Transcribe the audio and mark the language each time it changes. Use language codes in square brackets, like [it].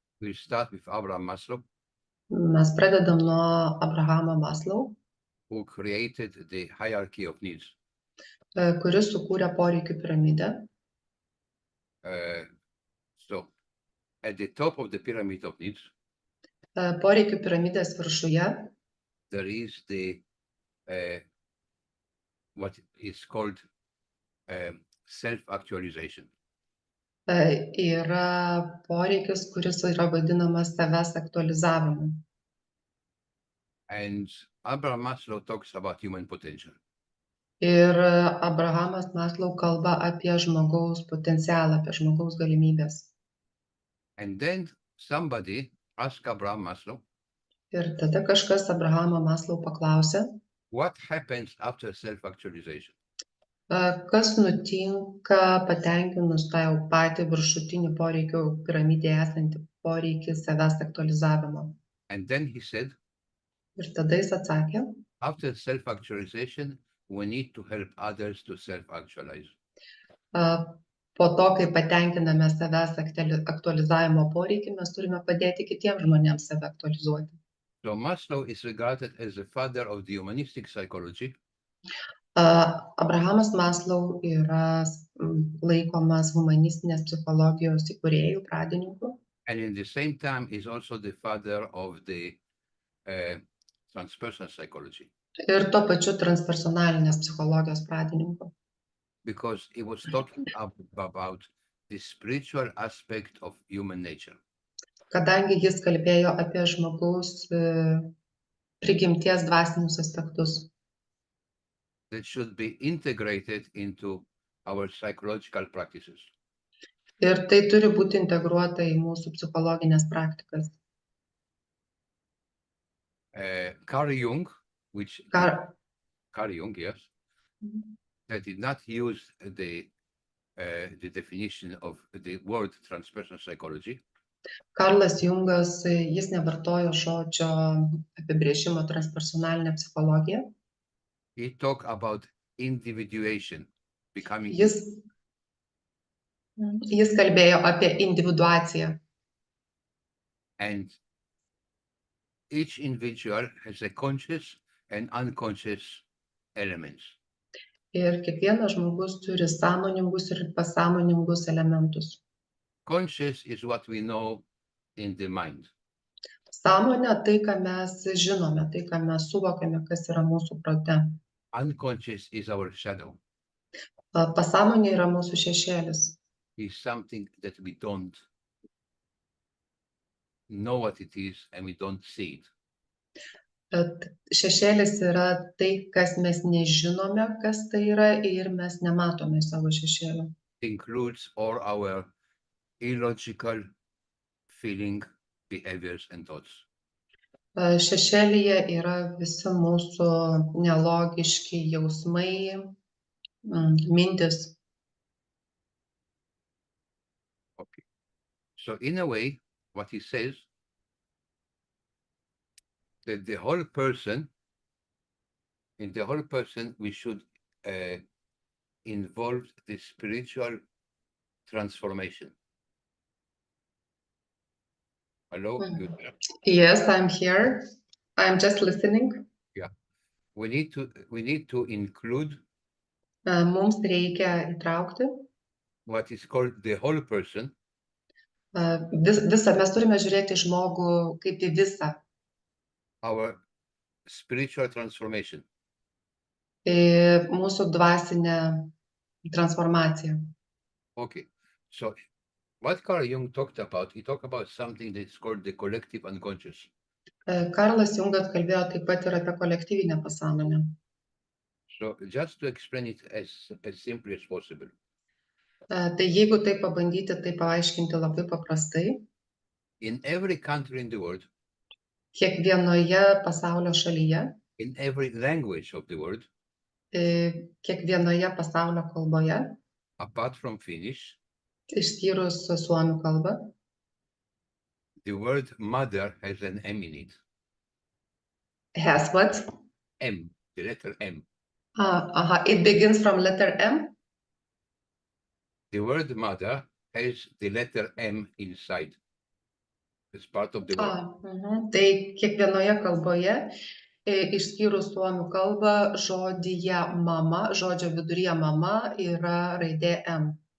[en] We start with Abraham Maslow, [lt] Mes pradedam nuo Abrahamo Maslow, [en] who created the hierarchy of needs. [lt] kuris sukūrė poreikių piramidę. [en] So, at the top of the pyramid of needs, [lt] Poreikių piramidės viršuje [en] there is the what is called self-actualization. [lt] Yra poreikis, kuris yra vadinamas savęs aktualizavimu. [en] And Abraham Maslow talks about human potential. [lt] Ir Abrahamas Maslow kalba apie žmogaus potencialą, apie žmogaus galimybės. [en] And then somebody asked Abraham Maslow, [lt] Ir tada kažkas Abrahamą Maslau paklausė, [en] what happens after self-actualization? [lt] kas nutinka patenkinus tą jau patį viršutinį poreikių piramidėje esantį poreikį savęs aktualizavimo. [en] And then he said, [lt] Ir tada jis atsakė, [en] after self-actualization, we need to help others to self-actualize. [lt] po to, kai patenkiname savęs aktualizavimo poreikį, mes turime padėti kitiems žmonėms save aktualizuoti. [en] So Maslow is regarded as the father of the humanistic psychology, [lt] Abrahamas Maslau yra laikomas humanistinės psichologijos įkūrėjų, pradininku. [en] and in the same time is also the father of the transpersonal psychology, [lt] Ir tuo pačiu transpersonalinės psichologijos pradininku. [en] because he was talking about the spiritual aspect of human nature. [lt] Kadangi jis kalbėjo apie žmogaus prigimties dvasinius aspektus, [en] That should be integrated into our psychological practices. [lt] ir tai turi būti integruota į mūsų psichologinės praktikas. [en] Carl Jung, which [lt] Kar- [en] Carl Jung, yes, that did not use the definition of the word transpersonal psychology, [lt] Karlas Jungas, jis nevartojo žodžio apibrėžimo transpersonalinė psichologija. [en] he talked about individuation, becoming [lt] Jis kalbėjo apie individuaciją. [en] and each individual has a conscious and unconscious elements. [lt] Ir kiekvienas žmogus turi sąmoningus ir pasąmoningus elementus. [en] Conscious is what we know in the mind. [lt] Sąmonė tai, ką mes žinome, tai, ką mes suvokiame, kas yra mūsų prote. [en] Unconscious is our shadow. [lt] Pasąmonė yra mūsų šešėlis. [en] Is something that we don't know what it is and we don't see it. [lt] Bet šešėlis yra tai, kas mes nežinome, kas tai yra, ir mes nematome savo šešėlio. [en] Includes all our illogical feeling, behaviors and thoughts. [lt] Šešėlyje yra visi mūsų nelogiški jausmai, mintis. [en] Okay. So in a way, what he says, that the whole person, in the whole person, we should involve the spiritual transformation. Hello? You there? Yes, I'm here. I'm just listening. We need to include [lt] Mums reikia įtraukti. [en] what is called the whole person [lt] Visą mes turime žiūrėti į žmogų kaip į visą. [en] our spiritual transformation. [lt] Mūsų dvasinę transformaciją. [en] Okay, so what Carl Jung talked about, he talked about something that's called the collective unconscious. [lt] Karlas Jungas kalbėjo taip pat ir apie kolektyvinę pasąmonę. [en] So just to explain it as simply as possible, [lt] Tai jeigu tai pabandyti, tai paaiškinti labai paprastai, [en] in every country in the world, [lt] kiekvienoje pasaulio šalyje, [en] in every language of the world, [lt] kiekvienoje pasaulio kalboje, [en] apart from Finnish, [lt] išskyrus suomių kalbą, [en] the word mother has an M in it. has what? M, the letter M. It begins from letter M. The word mother has the letter M inside. It's part of the word. [lt] Tai kiekvienoje kalboje, išskyrus suomių kalbą, žodyje mama, žodžio viduryje mama yra raidė M.